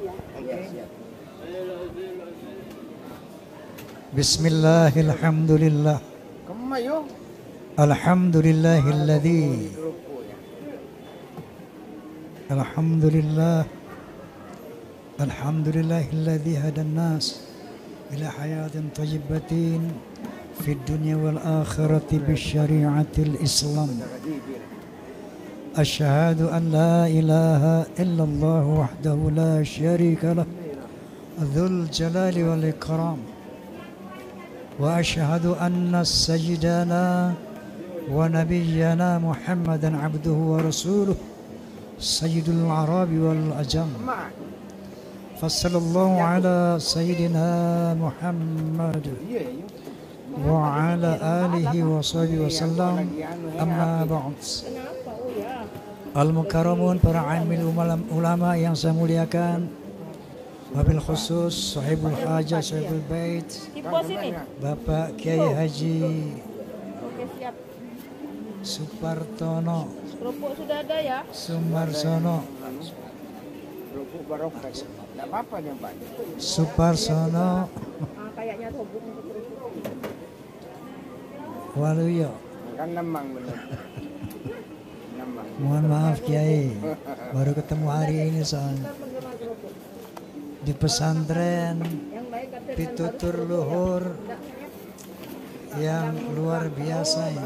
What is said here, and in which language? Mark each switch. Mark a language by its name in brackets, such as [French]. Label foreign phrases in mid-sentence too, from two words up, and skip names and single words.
[Arabic] بسم الله الرحمن الرحيم. الحمد لله الذي الحمد لله الذي هدى الناس إلى حياة طيبة في الدنيا والآخرة بشريعة الإسلام. أشهد أن لا إله إلا الله وحده لا شريك له ذو الجلال والإكرام. وأشهد أن سيدنا ونبينا محمدا عبده ورسوله سيد العرب والعجم. فصلى الله على سيدنا محمد وعلى آله وصحبه وسلم. أما بعد المكرمون, [Indonesian] para amil ulama yang saya muliakan, [Arabic] وبالخصوص صاحب الحاجة صاحب البيت, Bapak Kiai Haji Supartono Sumarsono Suparsono Waluyo. [Indonesian] Mohon maaf Kiai, baru ketemu hari ini soalnya di pesantren pitutur luhur yang luar biasa ya.